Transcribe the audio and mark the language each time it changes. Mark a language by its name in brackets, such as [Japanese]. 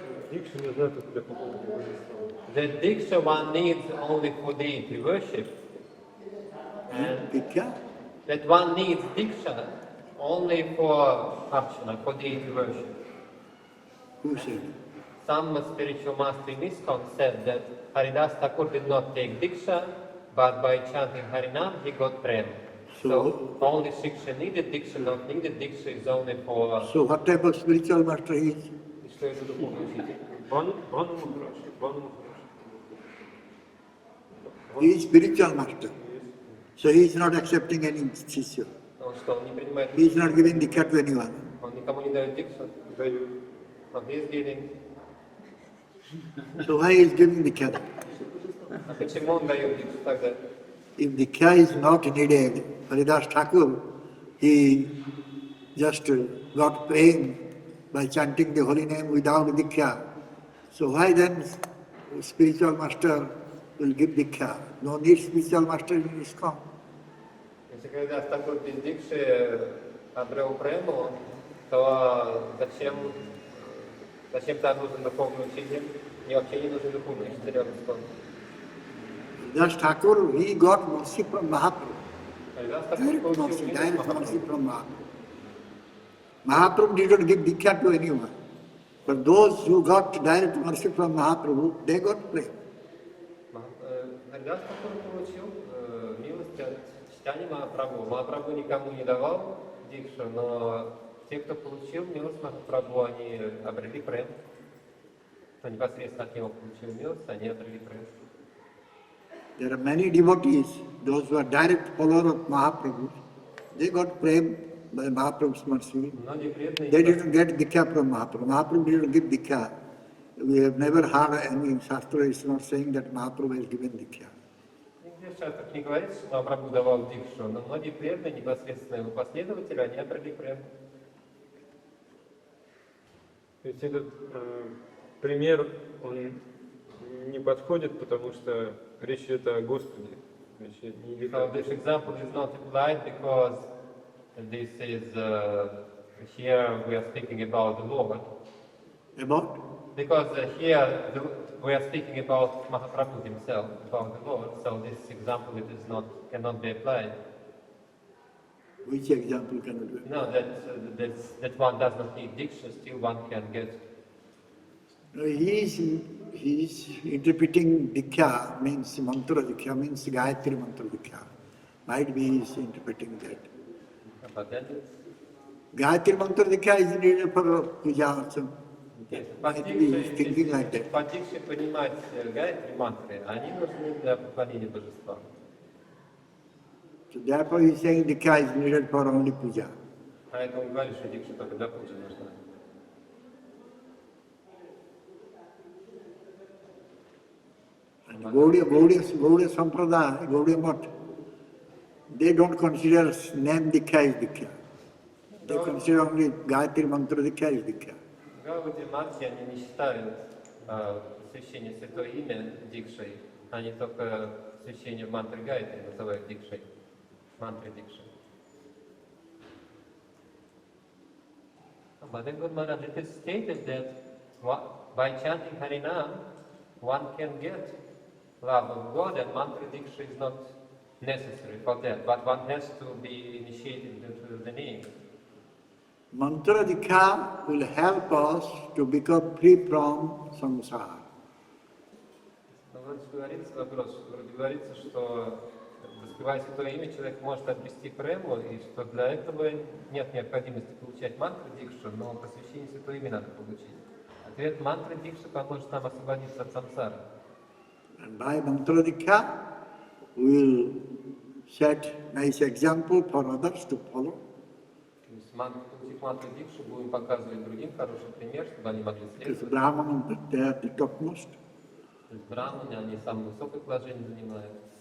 [Russian] Дикша нужна только для поклонения божества. [English] The Diksha one needs only for deity worship. And that one needs Diksha only for Archana, for deity worship. Who said? Some spiritual master in ISKCON said that Haridas Thakur did not take Diksha, but by chanting Harinam he got Prem. So only Shiksha needed, Diksha not needed, Diksha is only for... So what type of spiritual master he is? [Russian] Что это духовный учитель? Бану Махарадж. [English] He is spiritual master. So he is not accepting any shishya. [Russian] Он что, он не принимает [English] He is not giving dikha to anyone. [Russian] Он никому не дает Дикшу? Даю. Но [English] he is giving. So why he is giving dikha? [Russian] А почему он дает Дикшу тогда? [English] If dikha is not needed, Haridas Thakur, he just got praying by chanting the holy name without dikha. So why then spiritual master will give dikha? No need spiritual master in ISKCON. [Russian] Если когда такой без Дикши обрел Прему, то зачем там нужен духовный учитель? И вообще не нужен духовный учитель в ISKCON. [English] Haridas Thakur, he got mercy from Mahaprabhu. [Russian] Haridas Thakur получил [English] Direct mercy from Mahaprabhu. Mahaprabhu did not give dikha to anyone. But those who got direct mercy from Mahaprabhu, they got prema. [Russian] Haridas Thakur получил милость от Читание Махапрабху никому не давал дикшу, но те, кто получил милость Махапрабху, они обрели прем. Кто непосредственно от него получил милость, они обрели прем. [English] There are many devotees, those who are direct followers of Mahaprabhu, they got prem by Mahaprabhu's mercy. [Russian] Многие преданные [English] They didn't get Dikha from Mahaprabhu. Mahaprabhu didn't give Dikha. We have never heard any Shastra is not saying that Mahaprabhu has given Dikha. [Russian] нигде в шастрах не говорится, что Махапрабху давал дикшу, но многие преданные, непосредственно его последователи, они обрели прем. То есть этот пример, он не подходит, потому что речь идет о Господе. Речь не идет [English] So [Russian] о [English] this example is not applied because this is here we are speaking about the Lord. About? Because here we are speaking about Mahaprabhu himself, about the Lord. So this example cannot be applied. Which example cannot be? No, that one does not need diksha. Still one can get. No, he is interpreting Dikha, means Mantra Dikha, means Gayatri Mantra Dikha. Might be he is interpreting that. But then Gayatri Mantra Dikha is needed for puja also. yes, Might be he is thinking like that. [Russian] по дикше понимать гайатри мантры, они нужны для поклонения божества. [English] So therefore he is saying Dikha is needed for only puja. [Russian] Поэтому говорит, что дикша только для пуджи нужна. [English] And Gaudiya Sampradaya, Gaudiya Math, they don't consider name Dikha as Dikha. They consider only Gayatri Mantra Dikha as Dikha. [Russian] Гауди Матхи, они не считают посвящение Святое Имя дикшей, они только посвящение мантры Гайатри называют дикшей, мантры дикшей. [English] But then Guru Maharaj, it is stated that by chanting Harinam, one can get love of God, and mantra diksha is not necessary for that, but one has to be initiated into the name. Mantra Dikha will help us to become free from samsara. [Russian] Но вроде говорится вопрос, вроде говорится, что воспевая Святое Имя, человек может обрести прему, и что для этого нет необходимости получать мантру дикшу, но посвящение Святое Имя надо получить. Ответ: мантра дикша поможет нам освободиться от сансары. [English] And by Mantra Dikha, we will set nice example for others to follow. [Russian] То есть, получив мантру дикшу, будем показывать другим хороший пример, чтобы они могли [English] Because [Russian] следовать. [English] Brahmanas, they are the topmost. [Russian] То есть браманы, они самое высокое положение занимают.